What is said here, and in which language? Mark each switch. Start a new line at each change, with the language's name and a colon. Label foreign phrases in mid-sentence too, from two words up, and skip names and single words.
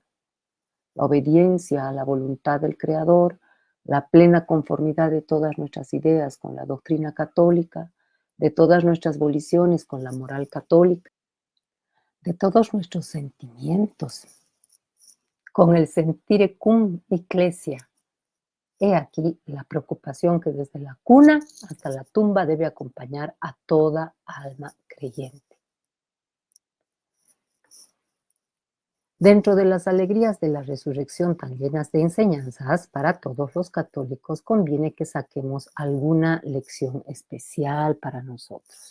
Spanish: La obediencia a la voluntad del Creador, la plena conformidad de todas nuestras ideas con la doctrina católica, de todas nuestras voliciones con la moral católica, de todos nuestros sentimientos con el
Latin: sentire cum ecclesia.
Spanish: He aquí la preocupación que desde la cuna hasta la tumba debe acompañar a toda alma creyente. Dentro de las alegrías de la resurrección tan llenas de enseñanzas, para todos los católicos conviene que saquemos alguna lección especial para nosotros.